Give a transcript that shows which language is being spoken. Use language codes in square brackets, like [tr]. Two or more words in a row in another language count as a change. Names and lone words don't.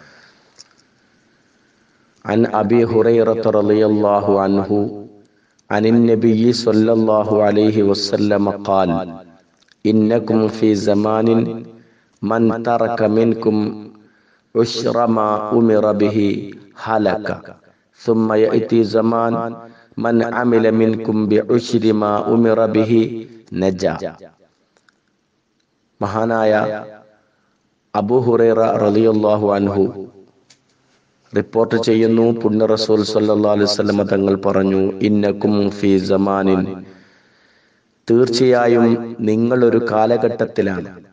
[ar] عن أبي هريرة رضي الله عنه عن النبي صلى الله عليه وسلم قال: إنكم في زمان من ترك منكم عشر ما أمر به هلك، ثم يأتي زمان من عمل منكم بعشر ما أمر به نجا. [ml] മഹാനായ അബൂ ഹുറൈറ [ar] رضي الله عنه [ml] റിപ്പോർട്ട് ചെയ്യുന്നു, പുണ്യ റസൂൽ [ar] صلى الله عليه وسلم [ml] തങ്ങൾ പറഞ്ഞു: [ar] إنكم في زمان, [ml] തീർച്ചയായും നിങ്ങൾ ഒരു കാലഘട്ടത്തിലാണ്.